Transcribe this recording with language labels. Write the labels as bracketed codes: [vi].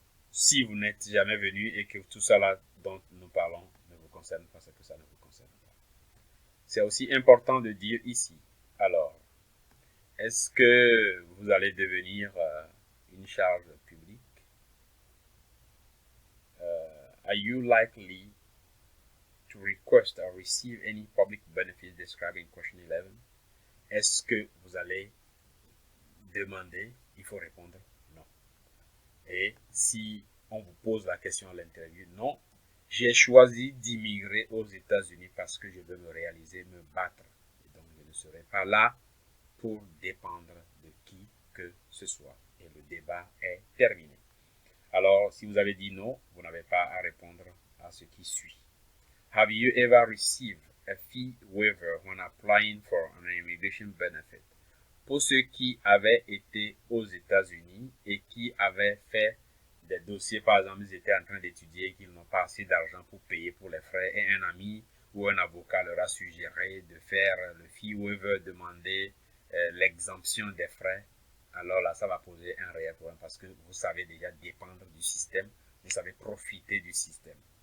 [fr] Si vous n'êtes jamais venu et que tout cela dont nous parlons ne vous concerne pas, c'est que ça ne vous concerne pas. C'est aussi important de dire ici, alors, est-ce que vous allez devenir une charge publique? [en] Are you likely to request or receive any public benefits described in question 11? [fr] Est-ce que vous allez demander? Il faut répondre non. Et si on vous pose la question à l'interview, non, j'ai choisi d'immigrer aux États-Unis parce que je veux me réaliser, me battre. Et donc, je ne serai pas là pour dépendre de qui que ce soit. Et le débat est terminé. Alors, si vous avez dit non, vous n'avez pas à répondre à ce qui suit. [en] Have you ever received a fee waiver when applying for an immigration benefit? [fr] Pour ceux qui avaient été aux États-Unis et qui avaient fait des dossiers, par exemple, ils étaient en train d'étudier et qu'ils n'ont pas assez d'argent pour payer pour les frais et un ami ou un avocat leur a suggéré de faire le fee waiver, demander l'exemption des frais, alors là, ça va poser un réel problème parce que vous savez déjà dépendre du système, vous savez profiter du système.